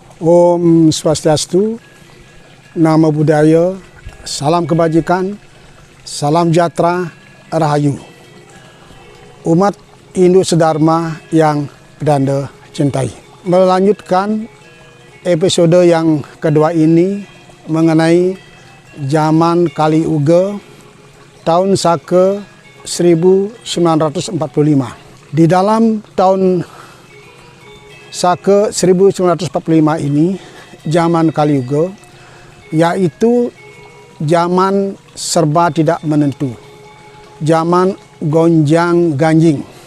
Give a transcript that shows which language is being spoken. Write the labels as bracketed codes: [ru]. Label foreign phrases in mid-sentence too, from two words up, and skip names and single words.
[sa] Om Swastiastu, [pi] Namo Buddhaya, [id] salam kebajikan, salam sejahtera, rahayu. Umat Hindu sedharma yang Pedanda cintai. Melanjutkan episode yang kedua ini mengenai zaman Kali Yuga tahun Saka 1945. Di dalam tahun Saka 1945 ini, zaman Kali Yuga, yaitu zaman serba tidak menentu, zaman gonjang ganjing.